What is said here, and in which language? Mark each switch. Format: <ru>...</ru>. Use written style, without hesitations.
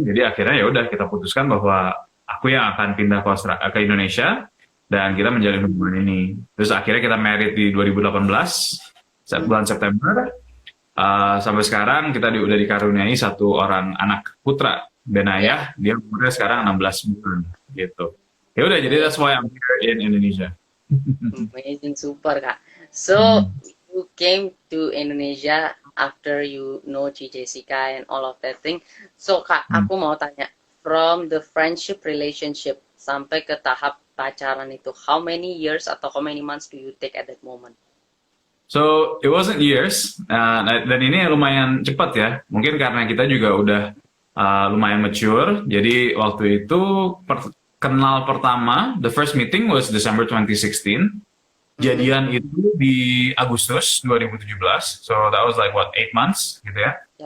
<id>Jadi akhirnya ya udah kita putuskan bahwa aku yang akan pindah ke Indonesia dan kita menjalin hubungan ini. Terus akhirnya kita married di 2018 bulan September. Sampai sekarang kita udah dikaruniai 1 orang anak putra, Benayah, dia umurnya sekarang 16 bulan gitu. Ya udah, jadi</id> <en>that's why I'm here in Indonesia. Amazing, super Kak. So you came to Indonesia after you know Ci Jessica and all of that thing. So Kak,</en> <id>aku mau tanya,</id> <en>from the friendship relationship</en> <id>sampai ke tahap pacaran itu,</id> <en>how many years</en> <id>atau</id> <en>how many months do you take at that moment? So it wasn't years,</en> <id>dan ini lumayan cepat ya. Mungkin karena kita juga udah lumayan mature. Jadi waktu itu kenal pertama,</id> <en>the first meeting was December 2016.</en> <id>Jadian itu di Agustus 2017.</id> <en>So that was like what, 8 months gitu ya.</en>